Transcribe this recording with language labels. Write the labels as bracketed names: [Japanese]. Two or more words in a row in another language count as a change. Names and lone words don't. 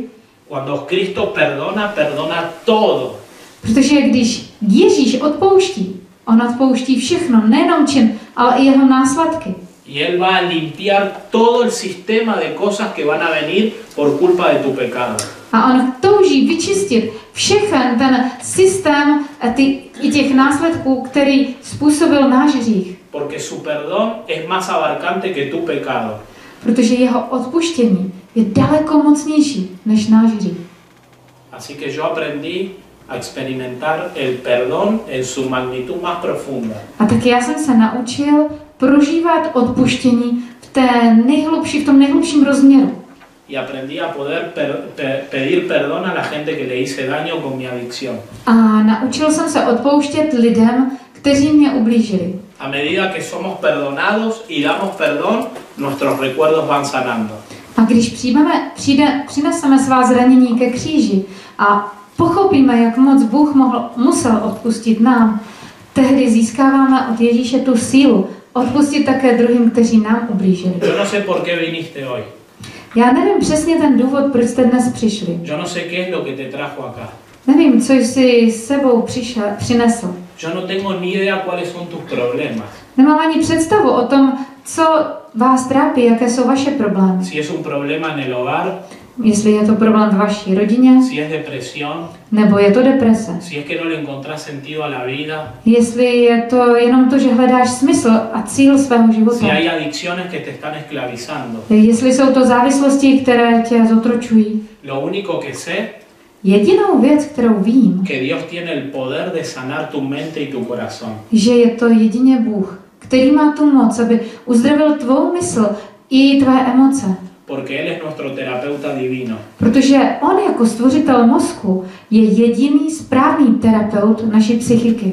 [Spanish] Cuando Cristo perdona, perdona todo. [Czech] Protože když Ježíš odpouští, on odpouští všechno, nejenom čin, ale i jeho následky. [Spanish] Y Él va a limpiar todo el sistema de cosas que van a venir por culpa de tu pecado. [Czech] A on touží vyčistit všechen ten systém i těch následků, který způsobil náš hřích. [Spanish] Porque su perdón es más abarcante que tu pecado. [Czech] Protože jeho odpuštění je daleko mocnější než náš hřích. [Spanish] Así que yo aprendí a experimentar el perdón en su magnitud más profunda. [Czech] A tak já jsem se naučil prožívat odpuštění v tom nejhlubším rozměru. [Spanish] y aprendí a poder pedir perdón a la gente que le hice daño con mi adicción. [Czech] A naučil jsem se odpouštět lidem, kteří mě ublížili. [Spanish] A medida que somos perdonados y damos perdón, nuestros recuerdos van sanando. [Czech] A když přineseme svá zranění ke kříži a pochopíme, jak moc Bůh musel odpustit nám, tehdy získáváme od Ježíše tu sílu odpustit také druhým, kteří nám ublížili. [Spanish] Yo no sé por qué viniste hoy. [Czech] Já nevím přesně ten důvod, proč jste dnes přišli. [Spanish] Yo no sé qué es lo que te trajo acá. [Czech] Nevím, co jsi s sebou přinesl. [Spanish] Yo no tengo ni idea cuáles son tus problemas. [Czech] Nemám ani představu o tom, co vás trápí, jaké jsou vaše problémy. [Spanish] Si es un problema en el hogar, [Czech] Jestli je to problém v vaší rodině, [Spanish] si es depresión, [Czech] nebo je to deprese. [Spanish] si es que no le encontrás sentido a la vida, [Czech] Jestli je to jenom to, že hledáš smysl a cíl svého života. [Spanish] si hay adicciones que te están esclavizando. [Czech] Jestli jsou to závislosti, které tě zotročují. [Spanish] Lo único que sé [Czech] Jedinou věc, kterou vím, [Spanish] que Dios tiene el poder de sanar tu mente y tu corazón. [Czech] že je to jedině Bůh, který má tu moc, aby uzdravil tvou mysl i tvé emoce. [Spanish] Porque Él es nuestro terapeuta divino. [Czech] Protože on jako stvořitel mozku je jediný správný terapeut naší psychiky.